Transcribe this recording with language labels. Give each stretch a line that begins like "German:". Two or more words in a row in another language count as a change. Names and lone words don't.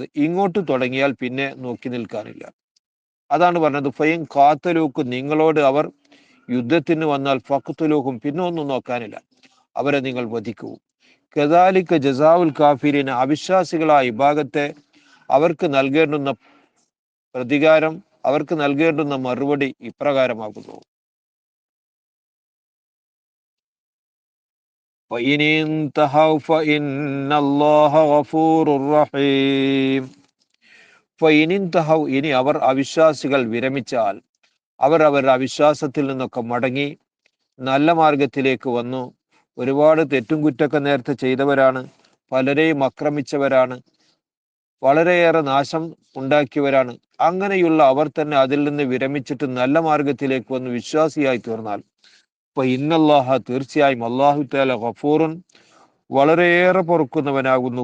Malayalam: ഇങ്ങോട്ട് തുടങ്ങിയാൽ പിന്നെ നോക്കി നിൽക്കാനില്ല. അതാണ് പറഞ്ഞത്,
Arabic: فإن قاتلوكم,
Malayalam: നിങ്ങളോട് അവർ യുദ്ധത്തിന് വന്നാൽ ഫഖ്തുലൂഹും, പിന്നെ ഒന്നും നോക്കാനില്ല, അവരെ നിങ്ങൾ വധിക്കൂ.
Arabic: كذلك جزاء الكافرين,
Malayalam: അവിശ്വാസികളായ വിഭാഗത്തെ അവർക്ക് നൽകേണ്ടുന്ന പ്രതികാരം, അവർക്ക് നൽകേണ്ടുന്ന മറുപടി ഇപ്രകാരമാകുന്നു.
Arabic: فإن انتهوا فإن الله غفور رحيم. فإن انتهوا,
Malayalam: ഇനി അവർ അവിശ്വാസികൾ വിരമിച്ചാൽ, അവർ അവരുടെ അവിശ്വാസത്തിൽ നിന്നൊക്കെ മടങ്ങി നല്ല മാർഗത്തിലേക്ക് വന്നു. ഒരുപാട് തെറ്റും കുറ്റൊക്കെ നേരത്തെ ചെയ്തവരാണ്, പലരെയും ആക്രമിച്ചവരാണ്, വളരെയേറെ നാശം ഉണ്ടാക്കിയവരാണ്. അങ്ങനെയുള്ള അവർ തന്നെ അതിൽ നിന്ന് വിരമിച്ചിട്ട് നല്ല മാർഗത്തിലേക്ക് വന്ന് വിശ്വാസിയായി തീർന്നാൽ, അപ്പൊ ഇന്നല്ലാഹ, തീർച്ചയായും അല്ലാഹു തആല ഗഫൂറുൻ, വളരെയേറെ പൊറുക്കുന്നവനാകുന്നു.